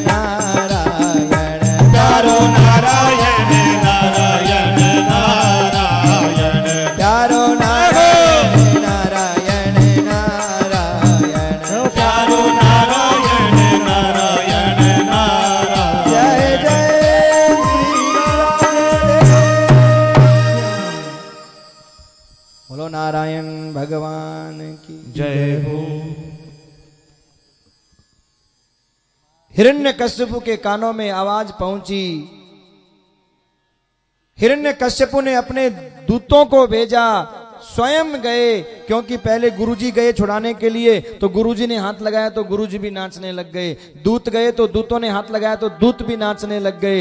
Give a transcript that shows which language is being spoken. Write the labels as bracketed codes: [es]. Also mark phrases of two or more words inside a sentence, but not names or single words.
[hi] नारायण प्यारो नारायण नारायण नारायण प्यारो नारायण नारायण नारायण प्यारो नारायण नारायण नारायण जय जय श्री नारायण। बोलो नारायण भगवान की जय हो। हिरण्यकश्यपु के कानों में आवाज पहुंची। हिरण्यकश्यपु ने अपने दूतों को भेजा, स्वयं गए, क्योंकि पहले गुरुजी गए छुड़ाने के लिए तो गुरुजी ने हाथ लगाया तो गुरुजी भी नाचने लग गए, दूत गए तो दूतों ने हाथ लगाया तो दूत भी नाचने लग गए।